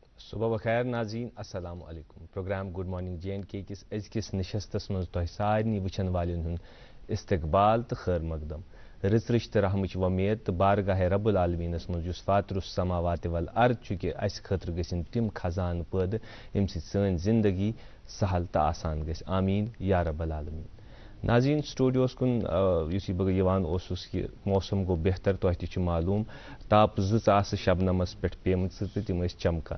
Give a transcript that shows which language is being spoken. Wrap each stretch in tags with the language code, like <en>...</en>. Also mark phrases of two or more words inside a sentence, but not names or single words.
<ks>صبح بخیر ناظرین السلام علیکم پروگرام</ks> <en>good morning</en> <ks>جے اینڈ کے کس ازکس نشستس مز تہ سارنی وچھن والن ہند استقبال تو خیر مقدم رٕژ رٕچ تہ رحمچ ومید تو بارگاہ رب العالمینس مز یس</ks> <ar>فاطر السماوات والارض</ar> <ks>چونکہ اس خاطر گژھن تم خزان پٲدٕ ییٚمہِ سۭتۍ سٲنۍ زندگی سہل تو آسان گژھِ</ks> <ar>آمیٖن یا رب العالمین.</ar> <ks>ناظرین سٹوڈیوس کن یُتھُے بہٕ یوان اوسُس کہ موسم گوٚو بہتر تۄہہِ تہِ چھُ معلوٗم تاپہٕ زٕ آسہٕ شبنمس پٮ۪ٹھ پیمژٕ تہٕ تِم ٲسۍ چمکان.</ks>